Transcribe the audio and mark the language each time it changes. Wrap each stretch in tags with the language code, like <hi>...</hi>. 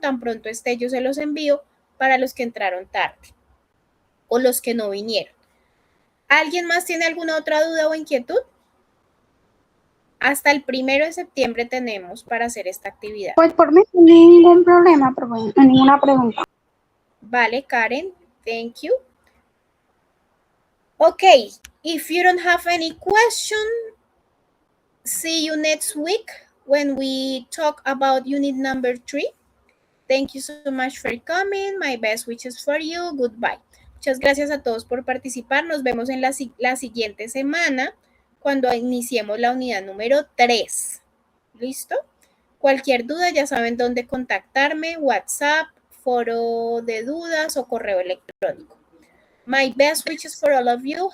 <es>Tan pronto esté, yo se los envío para los que entraron tarde o los que no vinieron. ¿Alguien más tiene alguna otra duda o inquietud? Hasta el 1 de septiembre tenemos para hacer esta actividad. Pues por mí no hay ningún problema, pero bueno, no hay ninguna pregunta.</es> <en>Vale, Karen, thank you. Okay, if you don't have any question, see you next week when we talk about unit number 3. Thank you so much for coming. My best wishes for you. Goodbye.</en> <es>Muchas gracias a todos por participar. Nos vemos en la siguiente semana cuando iniciemos la unidad número 3. ¿Listo? Cualquier duda ya saben dónde contactarme, WhatsApp, foro de dudas o correo electrónico.</es> <en>My best wishes for all of you.</en>